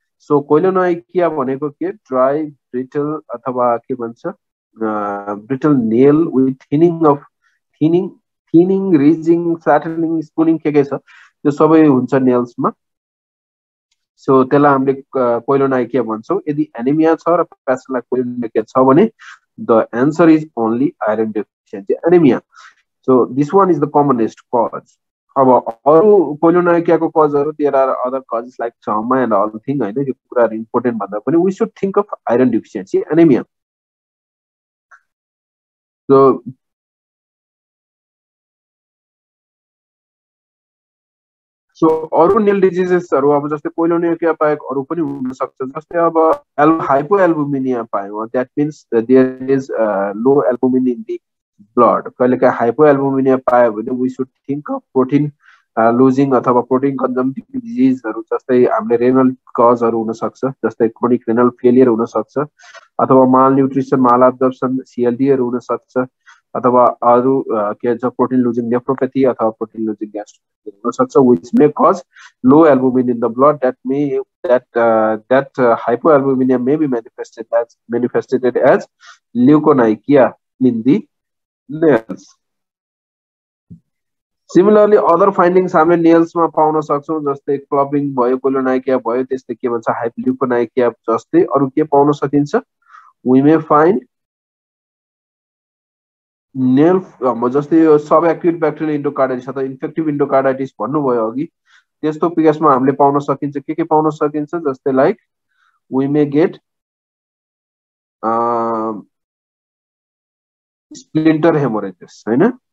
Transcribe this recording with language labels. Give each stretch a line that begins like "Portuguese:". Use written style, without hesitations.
Nepali: So कोइलोनाइकिया भनेको के, dry brittle अथवा के भन्छ ब्रिटल नेल विथ थिनिङ रिजिङ फ्ल्याटनिङ स्पुनिङ के छ त्यो सबै हुन्छ नेल्समा. सो त्यसलाई हामीले कोइलोनाइकिया भन्छौँ. यदि एनेमिया छ र पेशेन्टलाई कोइलोनाइकिया छ भने
English: The answer is only iron deficiency anaemia. So this one is the commonest cause.
Nepali: अब अरु कोइलोनाइकियाको कजहरु
English: there are other causes like trauma and all thing
Nepali: हैन. यो कुरा इम्पोर्टेन्ट भन्दा पनि
English: We should think of iron deficiency anaemia.
Nepali: So so अरु nail डिजिजेसहरु अब जस्तै कोइलोनाइकिया बाहेक अरु पनि हुन सक्छ. जस्तै अब हाइपोएल्बुमिनिया पायो,
English: That means there is low albumin in the blood.
Nepali: कहिलेकाहीँ हाइपोएल्बुमिनिया पायो भने
English: we should think of
Nepali: protein losing अथवा प्रोटिन कन्जम्पटिभ डिजिजहरु, जस्तै हामीले रेनल कजहरु हुन सक्छ, जस्तै क्रोनिक रेनल फेलियर हुन सक्छ, अथवा माल न्यूट्रिसन, माल एब्जर्प्सन, सीएलडीहरु हुन सक्छ, अथवा अरु के छ प्रोटिन लुजिङ नेफ्रोपैथी अथवा प्रोटिन लुजिङ ग्यास्ट्रोपैथी हुन सक्छ,
English: which may cause low albumin in the blood. That hypoalbuminemia may be manifested as leukonychia in the nails. Similarly, other findings
Nepali: हामीले नेल्समा पाउन सक्छौं, जस्तै क्लबिङ भयो, कोइलोनाइकिया भयो, त्यस्तै के भन्छ हाइपोल्युकोनाइकिया जस्तै अरु के पाउन सकिन्छ.
English: We may find
Nepali: नेल जस्तै सब एक्युट ब्याक्टेरियल इन्डोकार्डाइटिस अथवा इन्फेक्टिभ इन्डोकार्डाइटिस भन्नुभयो अघि, त्यस्तो केसमा हामीले पाउन सकिन्छ. के पाउन सकिन्छ, जस्तै
English: like we may get splinter haemorrhages
Nepali: हैन.